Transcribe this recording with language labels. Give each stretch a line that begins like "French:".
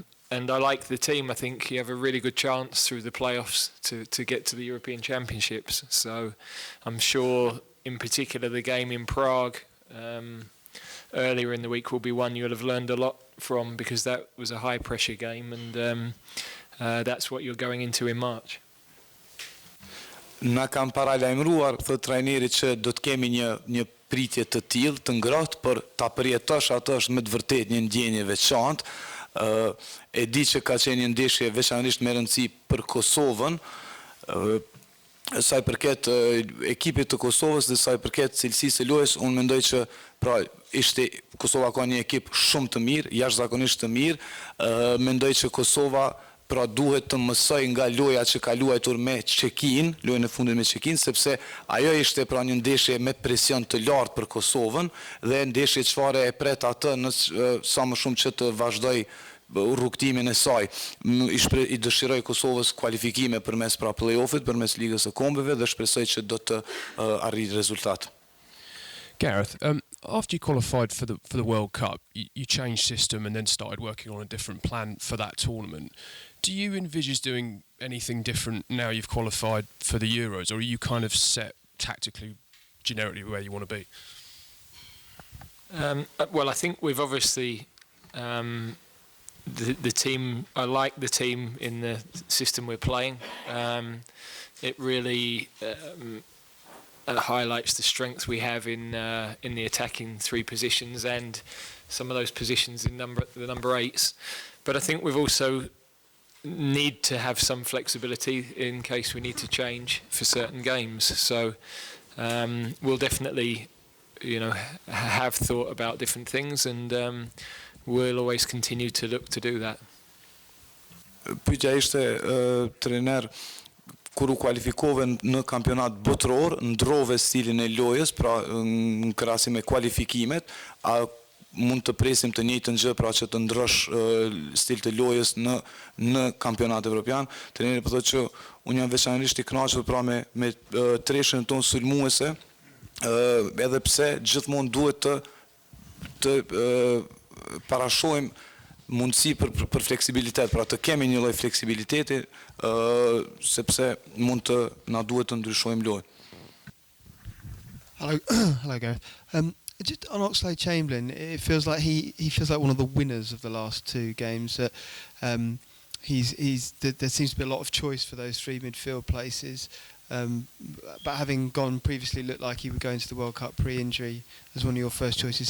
English: And I like the team. I think you have a really good chance through the playoffs to get to the European Championships. So I'm sure, in particular, the game in Prague earlier in the week will be one you'll have learned a lot from, because that was a high pressure game, and that's what you're going into in March.
Albanian: Na kam paralajmëruar thot trajneri që do të kemi një pritje të tillë, të ngrohtë, por ta përjetosh atë është me të vërtetë një ndjenjë veçantë. E di që ka qenë një ndeshje veçanërisht me rëndësi për Kosovën. Sa i përket ekipit të Kosovës dhe sa i përket cilësisë së lojës, unë mendoj që pra Kosova ka një ekip shumë të mirë, jashtëzakonisht të mirë. Mendoj që Kosova pra duhet të mësoj nga loja që ka luajtur me Çekin, lojën e fundit me Çekin, sepse ajo ishte pra një ndeshje me presion të lartë për Kosovën dhe ndeshje çfarë e pret atë në sa më shumë që të vazhdoj rrugtimin e saj. I dëshiroj Kosovës kualifikime përmes pra play-offit, përmes Ligës së Kombeve dhe shpresoj që do të arrijë rezultat.
English: Gareth, after you qualified for the World Cup, you changed system and then started working on a different plan for that tournament. Do you envisage doing anything different now you've qualified for the Euros, or are you kind of set tactically, generically where you want to be? Well, I think we've obviously the team. I like the team in the system we're playing. It really highlights the strength we have in the attacking three positions and some of those positions in the number eights. But I think we've also need to have some flexibility in case we need to change for certain games. So we'll definitely, have thought about different things, and we'll always continue to look to do that.
Albanian: Pyetja ishte trener, kur u kualifikove në kampionat botëror, ndrove stilin e lojës, pra në krahasim me kualifikimet, a mund të presim të njëjtën gjë, pra që të ndrosh stil të lojës në kampionat evropian? Treneri po thotë që unë jam veçanërisht i kënaqur pra me treshën tonë sulmuese, edhe pse gjithmonë duhet të parashohim mundësi për fleksibilitet, pra të kemi një lloj fleksibiliteti, sepse mund të na duhet të ndryshojmë lojën.
English: Hello, Gareth. Just on Oxlade-Chamberlain, it feels like he feels like one of the winners of the last two games. That there seems to be a lot of choice for those three midfield places. But having gone previously, looked like he would go into the World Cup pre-injury as one of your first choices.